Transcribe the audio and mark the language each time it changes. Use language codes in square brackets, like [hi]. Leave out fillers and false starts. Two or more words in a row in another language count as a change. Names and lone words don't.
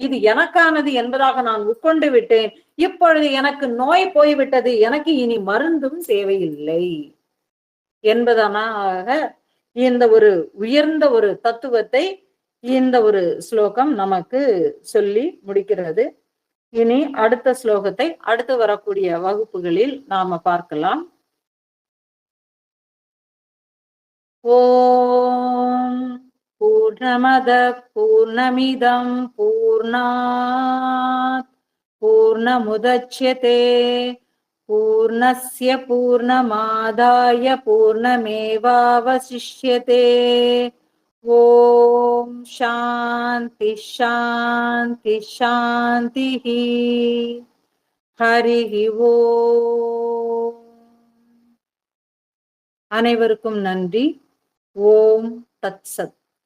[ta] இது எனக்கானது என்பதாக நான் உட்கொண்டு விட்டேன். இப்பொழுது எனக்கு நோய் போய்விட்டது, எனக்கு இனி மருந்தும் தேவையில்லை என்பதனாக இந்த ஒரு உயர்ந்த ஒரு தத்துவத்தை இந்த ஒரு ஸ்லோகம் நமக்கு சொல்லி முடிக்கிறது. இனி அடுத்த ஸ்லோகத்தை அடுத்து வரக்கூடிய வகுப்புகளில் நாம பார்க்கலாம். [sa] ओम् पूर्णमद पूर्णमिदम् पूर्णात् पूर्णमुदच्यते पूर्णस्य पूर्णमादाय पूर्णमेवावशिष्यते. ओम् शान्ति शान्ति शान्ति. हरि ओम्. [ta] அனைவருக்கும் நன்றி. [sa] ओम् तत्सत्.